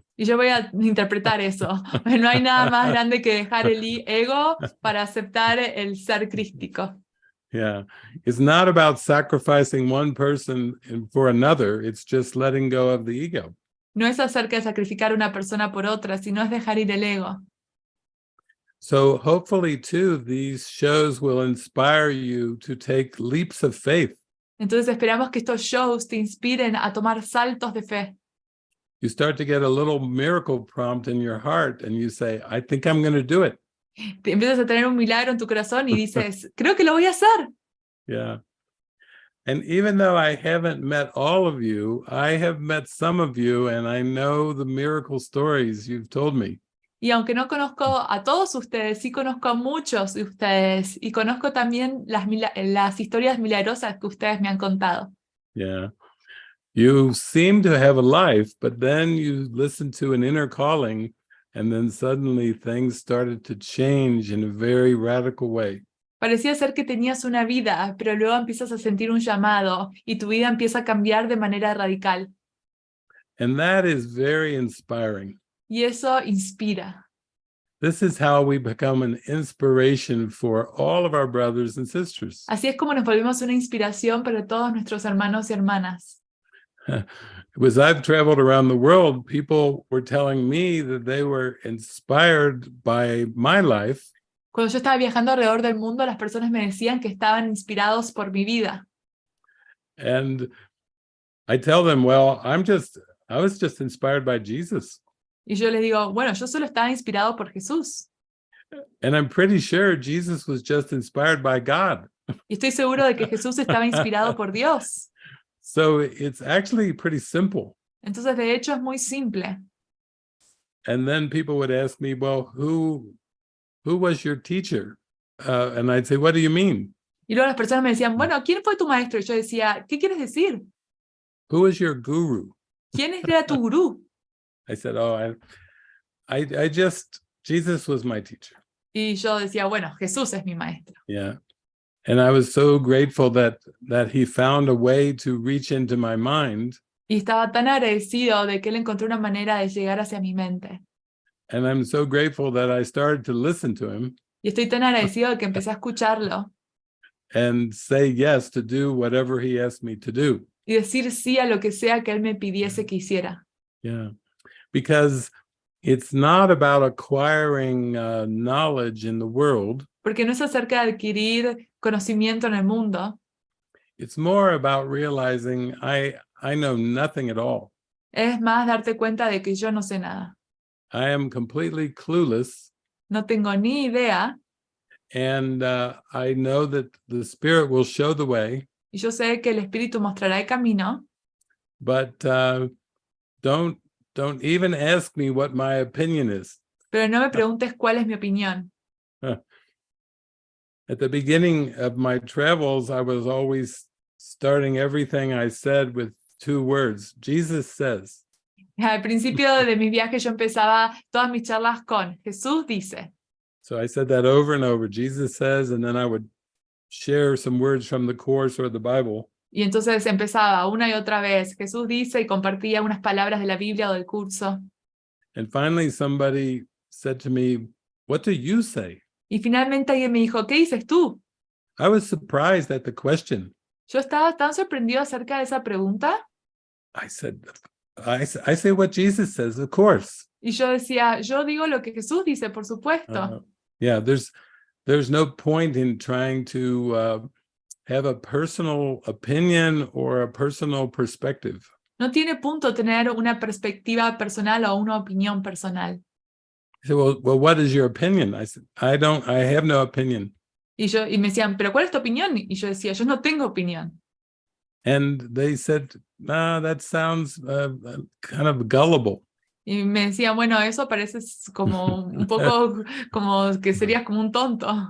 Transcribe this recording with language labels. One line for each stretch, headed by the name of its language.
Spanish: Y yo voy a interpretar eso. No hay nada más grande que dejar el ego para aceptar el ser crístico.
English: Yeah, it's not about sacrificing one person for another. It's just letting go of the ego.
Spanish: No es acerca de sacrificar una persona por otra, sino es dejar ir el ego.
English: So hopefully, too, these shows will inspire you to take leaps of faith.
Spanish: Entonces esperamos que estos shows te inspiren a tomar saltos de fe.
English: You start to get a little miracle prompt in your heart, and you say, I think I'm going to do it.
Spanish: Te empiezas a tener un milagro en tu corazón y dices, creo que lo voy a hacer.
English: Yeah. And even though I haven't met all of you, I have met some of you, and I know the miracle stories you've told me.
Spanish: Y aunque no conozco a todos ustedes, sí conozco a muchos de ustedes y conozco también las historias milagrosas que ustedes me han contado.
English: Yeah. You seem to have a life, but then you listen to an inner calling, and then suddenly things started to change in a very radical way.
Spanish: Parecía ser que tenías una vida, pero luego empiezas a sentir un llamado y tu vida empieza a cambiar de manera radical.
English: And that is very inspiring.
Spanish: Y eso inspira.
English: This is how we become an inspiration for all of our brothers and sisters.
Spanish: Así es como nos volvemos una inspiración para todos nuestros hermanos y hermanas.
English: As I've traveled around the world, people were telling me that they were inspired by my life.
Spanish: Cuando yo estaba viajando alrededor del mundo, las personas me decían que estaban inspirados por mi vida.
English: And I tell them, well, I was just inspired by Jesus.
Spanish: Y yo les digo, bueno, yo solo estaba inspirado por Jesús.
English: And I'm pretty sure Jesus was just inspired by God.
Spanish: Y estoy seguro de que Jesús estaba inspirado por Dios.
English: So it's actually pretty simple.
Spanish: Entonces, de hecho, es muy simple.
English: And then people would ask me, well, who was your teacher? And I'd say, what do you mean?
Spanish: Y luego las personas me decían, bueno, ¿quién fue tu maestro? Y yo decía, ¿qué quieres decir?
English: Who is your guru?
Spanish: ¿Quién era tu gurú?
English: I said, oh, Jesus was my teacher.
Spanish: Y yo decía, bueno, Jesús es mi maestro.
English: Yeah. And I was so grateful that he found a way to reach into my mind.
Spanish: Y estaba tan agradecido de que él encontró una manera de llegar hacia mi mente.
English: And I'm so grateful that I started to listen to him.
Spanish: Y estoy tan agradecido de que empecé a escucharlo.
English: And say yes to do whatever he asked me to do.
Spanish: Y decir sí a lo que sea que él me pidiese que hiciera.
English: Yeah. Because it's not about acquiring knowledge in the world.
Spanish: Porque no es acerca de adquirir conocimiento en el mundo.
English: It's more about realizing I know nothing at all.
Spanish: Es más darte cuenta de que yo no sé nada.
English: I am completely clueless.
Spanish: No tengo ni idea.
English: And I know that the Spirit will show the way.
Spanish: Y yo sé que el Espíritu mostrará el camino.
English: But don't even ask me what my opinion is.
Spanish: Pero no me preguntes cuál es mi opinión.
English: At the beginning of my travels, I was always starting everything I said with 2 words. Jesus says.
Spanish: Al principio de mis viajes yo empezaba todas mis charlas con Jesús dice.
English: So I said that over and over. Jesus says, and then I would share some words from the Course or the Bible.
Spanish: Y entonces empezaba una y otra vez. Jesús dice y compartía unas palabras de la Biblia o del curso.
English: And finally somebody said to me, what do you say?
Spanish: Y finalmente alguien me dijo, ¿qué dices tú?
English: I was surprised at the question.
Spanish: Yo estaba tan sorprendido acerca de esa pregunta.
English: I said, I say what Jesus says, of course.
Spanish: Y yo decía, yo digo lo que Jesús dice, por supuesto.
English: Yeah, there's no point in trying to have a personal opinion or a personal perspective.
Spanish: No tiene punto tener una perspectiva personal o una opinión personal.
English: He said, well, what is your opinion? I said, I have no opinion.
Spanish: Y me decían, ¿pero cuál es tu opinión? Y yo decía, yo no tengo opinión.
English: And they said, "Ah, that sounds kind of gullible."
Spanish: Y me decía, bueno, eso parece como un poco como que serías como un tonto.